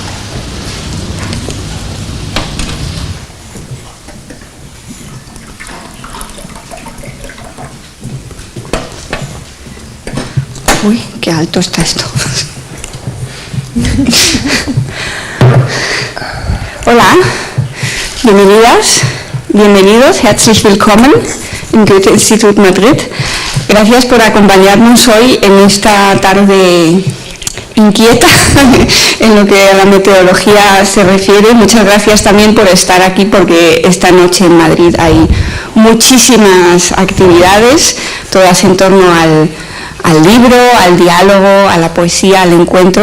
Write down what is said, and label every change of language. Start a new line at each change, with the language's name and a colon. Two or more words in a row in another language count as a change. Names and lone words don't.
Spanish: Uy, qué alto está esto. Hola, bienvenidos,
German: herzlich willkommen im Goethe-Institut Madrid.
Spanish: Gracias por acompañarnos hoy en esta tarde inquieta en lo que a la meteorología se refiere. Muchas gracias también por estar aquí, porque esta noche en Madrid hay muchísimas actividades, todas en torno al libro, al diálogo, a la poesía, al encuentro.